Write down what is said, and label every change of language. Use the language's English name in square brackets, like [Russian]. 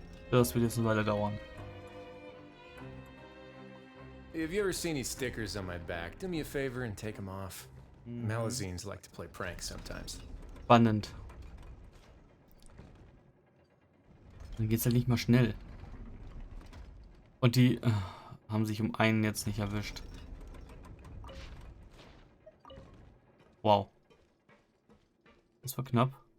[German] Das wird jetzt eine Weile dauern. [English] If you ever see any stickers on my back, do me a favor and take them off. Malazines like to play pranks sometimes. [German] Spannend. Dann geht's halt nicht mal schnell. Und die haben sich um einen jetzt nicht erwischt. Wow. Das war knapp.